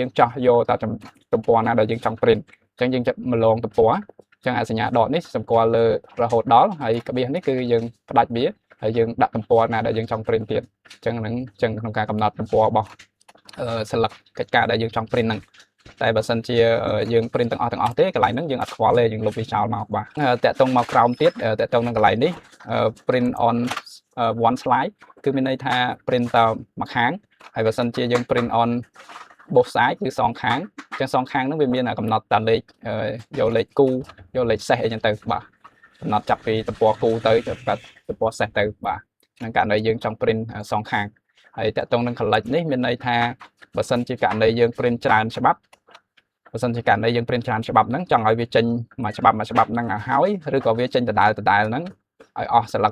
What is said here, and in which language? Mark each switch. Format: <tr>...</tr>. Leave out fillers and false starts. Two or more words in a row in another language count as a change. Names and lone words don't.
<km>យើងចោះយកតែទំព័រណាដែលយើងចង់ print អញ្ចឹងយើងចាប់ម្លងទំព័រអញ្ចឹងអាសញ្ញាដកនេះសម្គាល់លើរហូតដល់ហើយក្បៀសនេះគឺយើងផ្ដាច់វាហើយយើងដាក់ទំព័រណាដែលយើងចង់ print ទៀតអញ្ចឹងហ្នឹងអញ្ចឹងក្នុងការកំណត់ទំព័ររបស់ស្លឹកកិច្ចការដែលយើងចង់ print ហ្នឹងតែបើសិនជាយើង print ទាំងអស់ទេកន្លែងហ្នឹងយើងអត់ខ្វល់ទេយើងលុបវាចោលមកបាទតាក់ទងមកក្រោមទៀត តាក់ទងនឹងកន្លែងនេះ</km> <en>print on one slide</en> <km>គឺមានន័យថា print តមួយខាងហើយបើសិនជាយើង</km> <en>print on both side</en> <km>គឺសងខា ងអញ្ចឹងសងខាងហ្នឹងវាមានកំណត់តាលេខយកលេខគូយកលេខសេសអីចឹងទៅបាទកំណត់ចាប់ពីទំព័រគូទៅទំព័រសេសទៅបាទក្នុងករណីយើងចង់ print សងខាងហើយតាក់ទងនឹង collect នេះមានន័យថាបើសិនជាករណីយើង print ច្រើនច្បាប់បើសិនជាករណីយើង print ច្រើនច្បាប់ហ្នឹងចង់ឲ្យវាចេញមួយច្បាប់ហ្នឹងឲ្យហើយឬក៏វាចេញដដែលហ្នឹងឲ្យអស់ស្លឹក</km>